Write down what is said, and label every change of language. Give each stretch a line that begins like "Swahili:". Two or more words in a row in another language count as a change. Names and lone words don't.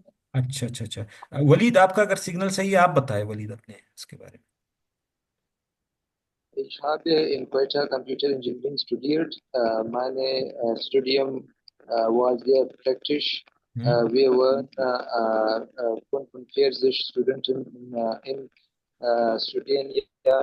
Hindi: अच्छा अच्छा अच्छा. वलीद, आपका अगर सिग्नल सही है आप बताएं वलीद अपने इसके बारे में.
German: Ich habe in Quetta Computer Engineering studiert. Meine Studium war sehr praktisch. Wir waren 45 Studenten im Studienjahr.